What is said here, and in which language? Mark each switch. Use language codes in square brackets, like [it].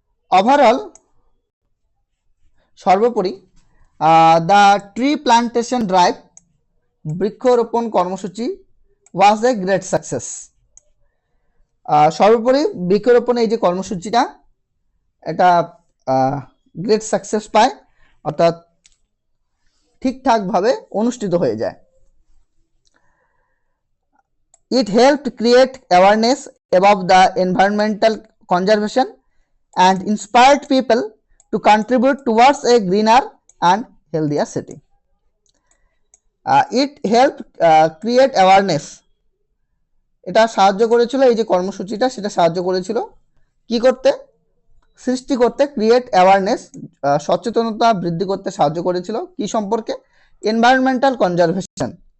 [en] overall [bn] সর্বোপরি [en] the tree plantation drive [bn] বৃক্ষরোপণ কর্মসূচি [en] Was a great success. [bn] সর্বোপরি বৃক্ষরোপণ এই যে কর্মসূচিটা এটা [en] great success [bn] পায়, অর্থাৎ ঠিকঠাকভাবে অনুষ্ঠিত হয়ে যায়। [en] It helped create awareness about the environmental conservation and inspired people to contribute towards a greener and healthier city. It helped create awareness. [bn] এটা সাহায্য করেছিল, এই যে কর্মসূচিটা সেটা সাহায্য করেছিল কি করতে, সৃষ্টি করতে, [en] create awareness, [bn] সচেতনতা বৃদ্ধি করতে সাহায্য করেছিল কি সম্পর্কে, [en] environmental conservation,